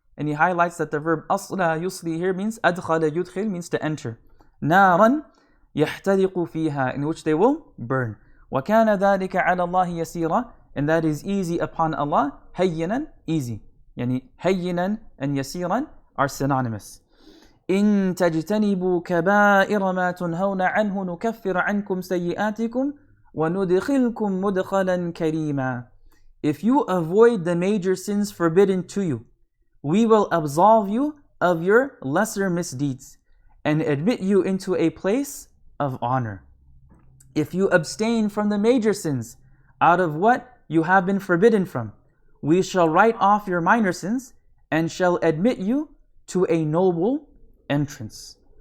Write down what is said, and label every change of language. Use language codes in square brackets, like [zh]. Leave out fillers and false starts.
[en] And he highlights that the verb [ar] أصلا يصلي [en] here means [ar] أدخل يدخل, [en] means to enter. [ar] نارا يحترق فيها, [en] in which they will burn. [ar] وكان ذلك على الله يسيرا, [en] and that is easy upon Allah. [ar] هينا, [en] easy. [ar] يعني هينا [en] and [ar] يسيرا [en] are synonymous. [ar] إن تجتنبوا كبائر ما تنهون عنه نكفر عنكم سيئاتكم وندخلكم مدخلا كريما. [en] If you avoid the major sins forbidden to you, we will absolve you of your lesser misdeeds and admit you into a place of honor. If you abstain from the major sins out of what you have been forbidden from, we shall write off your minor sins and shall admit you to a noble entrance.